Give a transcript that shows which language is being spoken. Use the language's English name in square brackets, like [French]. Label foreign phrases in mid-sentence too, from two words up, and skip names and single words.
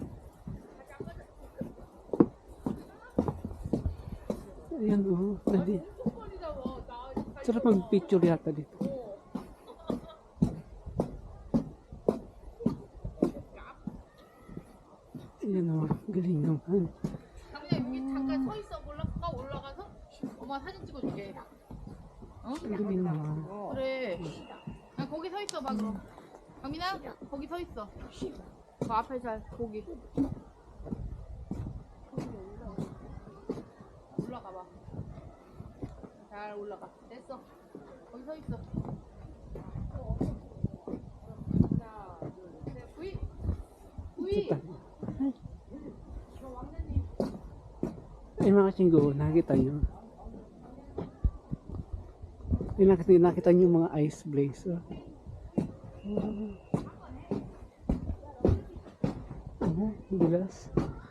[Filipino] Ayan o. Sarap mag-picture yata dito. Ayan o. Galing naman. [Korean] 잠깐 서 있어 올라가서 엄마 사진 찍어줄게. 어? [Filipino] galing naman. [Korean] 그래. 그냥 거기 서 있어 봐 그럼. 강민아 거기 서 있어. 그 앞에 잘 거기. 올라가 봐. 잘 올라가. 됐어. 거기 서 있어. 하나, 둘, 셋. 구이. 구이. [Filipino] Ayun mga kachinggo, nakita nyo. Nakita nyo yung mga ice blaze. Bilas.